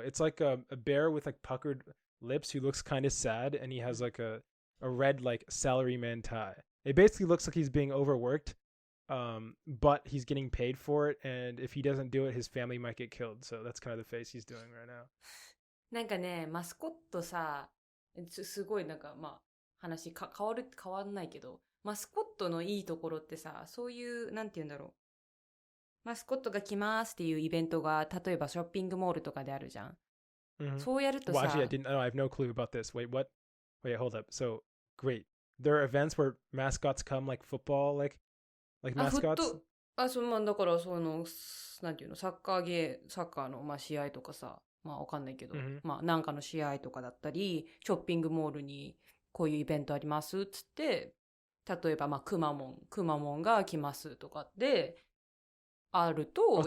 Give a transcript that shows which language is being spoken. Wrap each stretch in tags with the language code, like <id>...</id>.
<en>It's like a bear with like puckered lips who looks kind of sad, and he has like a red like salaryman tie. It basically looks like he's being overworked, but he's getting paid for it, and if he doesn't do it, his family might get killed. So that's kind of the face he's doing right now.</en> <ja>なんかね、マスコットさ、すごいなんかまあ話変わんないけど、マスコットのいいところってさ、そういうなんて言うんだろう。マスコットが来ますっていうイベントが例えばショッピングモールとかであるじゃん。そうやるとさ。</ja> <en>Well, actually, I have no clue about this. Wait, what? Wait, hold up. So great. There are events where mascots come, like football, like mascots.</en> <ja>まあだからなんていうの、サッカーのまあ試合とかさ、まあわかんないけど、まあなんかの試合とかだったり、ショッピングモールにこういうイベントありますっつって、例えばまあくまモンが来ますとかってあると、</ja>